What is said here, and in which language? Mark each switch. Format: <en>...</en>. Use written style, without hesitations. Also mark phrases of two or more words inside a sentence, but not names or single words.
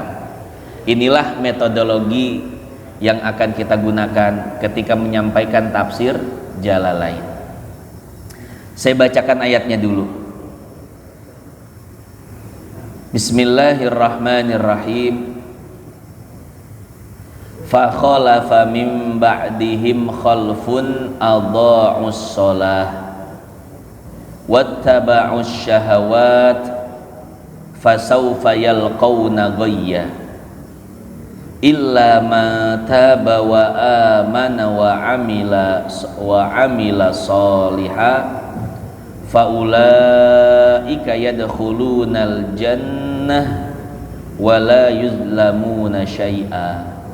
<id>Inilah metodologi yang akan kita gunakan ketika menyampaikan tafsir Jalalain. Saya bacakan ayatnya dulu. Bismillahirrahmanirrahim.</id> <ar>فخلف من بعدهم خلف أضاعوا الصلاة واتبعوا الشهوات فسوف يلقون غيا إلا من تاب وآمن وعمل صالحا فأولئك يدخلون الجنة ولا يظلمون شيئا.</ar>